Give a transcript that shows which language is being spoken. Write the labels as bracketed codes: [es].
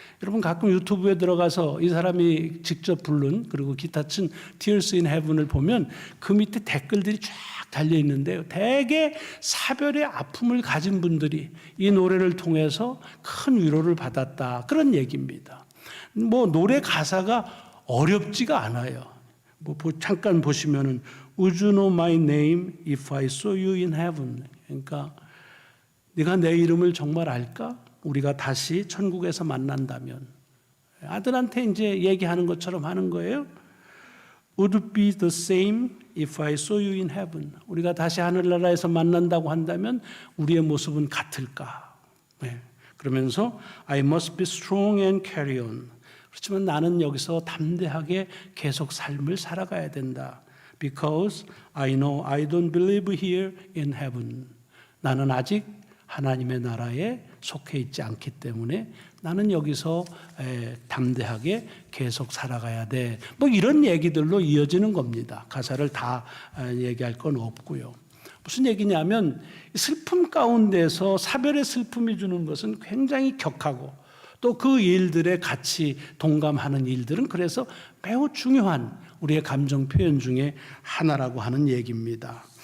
[ko] 여러분 가끔 유튜브에 들어가서 이 사람이 직접 부른 그리고 기타 친 Tears in Heaven을 보면 그 밑에 댓글들이 쫙 달려 있는데요. 대개 사별의 아픔을 가진 분들이 이 노래를 통해서 큰 위로를 받았다, 그런 얘기입니다. 뭐 노래 가사가 어렵지가 않아요. 뭐 잠깐 보시면은 [en] Would you know my name if I saw you in heaven? [ko] 그러니까 네가 내 이름을 정말 알까? 우리가 다시 천국에서 만난다면. 아들한테 이제 얘기하는 것처럼 하는 거예요. [en] Would it be the same if I saw you in heaven? [ko] 우리가 다시 하늘나라에서 만난다고 한다면 우리의 모습은 같을까? 네. [en] 그러면서 I must be strong and carry on. [ko] 그렇지만 나는 여기서 담대하게 계속 삶을 살아가야 된다. [en] Because I know I don't believe here in heaven. [ko] 나는 아직 하나님의 나라에 속해 있지 않기 때문에 나는 여기서 담대하게 계속 살아가야 돼. 뭐 이런 얘기들로 이어지는 겁니다. 가사를 다 얘기할 건 없고요. 무슨 얘기냐면 슬픔 가운데서 사별의 슬픔이 주는 것은 굉장히 격하고 또 그 일들에 같이 동감하는 일들은 그래서 매우 중요한 우리의 감정 표현 중에 하나라고 하는 얘기입니다.